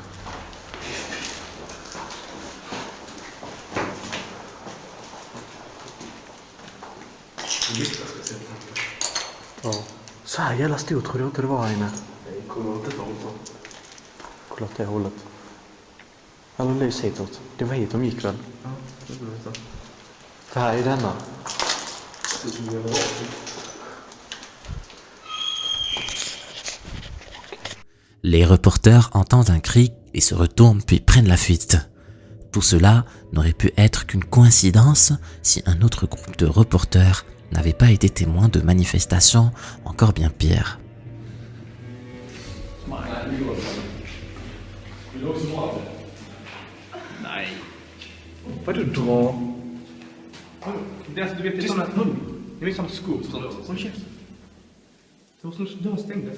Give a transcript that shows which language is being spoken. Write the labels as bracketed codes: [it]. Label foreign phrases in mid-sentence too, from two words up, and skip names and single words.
[sv] Ja. Så här jävla stor tror jag inte det var här inne. Nej, kolla åt det hållet. Kolla åt det hållet. Eller lys hitåt. Det var hit de gick väl? Ja, det blir det. För här är denna. [fr] Les reporters entendent un cri et se retournent puis prennent la fuite. Tout cela n'aurait pu être qu'une coïncidence si un autre groupe de reporters n'avait pas été témoin de manifestations encore bien pires. [sv] Nej. Vad du drar? Det är alltså, du vet, det är sådana hund. Det är sådana skor. Håll käft. Det var som dörren stängdes.